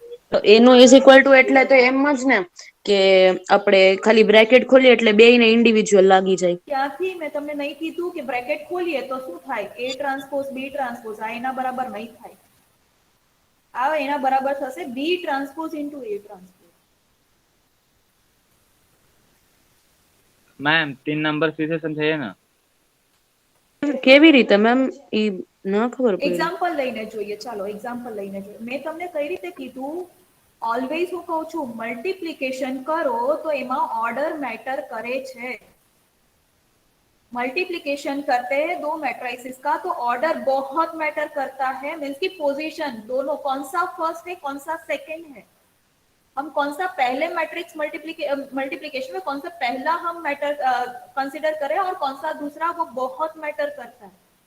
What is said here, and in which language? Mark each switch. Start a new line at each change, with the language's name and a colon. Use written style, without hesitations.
Gujarati: તો એનું is equal to એટલે તો એમ જ ને કે આપણે ખાલી બ્રેકેટ ખોલીએ એટલે બેયને ઇન્ડિવિડ્યુઅલ લાગી જાય. ક્યાંથી મેં તમને નહીં કીધું કે બ્રેકેટ ખોલીએ તો શું થાય, એ ટ્રાન્સપોઝ બી ટ્રાન્સપોઝ, આ એના બરાબર નહીં થાય. આ એના બરાબર થશે બી ટ્રાન્સપોઝ ઇન્ટુ એ ટ્રાન્સપોઝ.
Hindi: मैम 3 नंबर से सेशन चाहिए ना.
Gujarati: કેવી રીતે મેમ, ઈ ના ખબર પડી. એક્ઝામ્પલ લઈને જોઈએ. ચાલો એક્ઝામ્પલ લઈને જોઈએ. મેં તમને કઈ રીતે કીધું ઓલવેઝ હું કહું છું મલ્ટીપ્લિકેશન કરો તો એમાં ઓર્ડર મેટર કરે છે.
Hindi: मल्टीप्लिकेशन करते हैं दो मैट्रिसेस का तो ऑर्डर बहुत मैटर करता है. मीन्स की पोजीशन दोनों, कौन सा फर्स्ट है कौन सा सेकंड है, हम कौन सा पहले मैट्रिक्स मल्टीप्लिकेशन में कौन सा पहला हम मैटर कंसिडर करें और कौन सा दूसरा, वो बहुत मैटर करता है.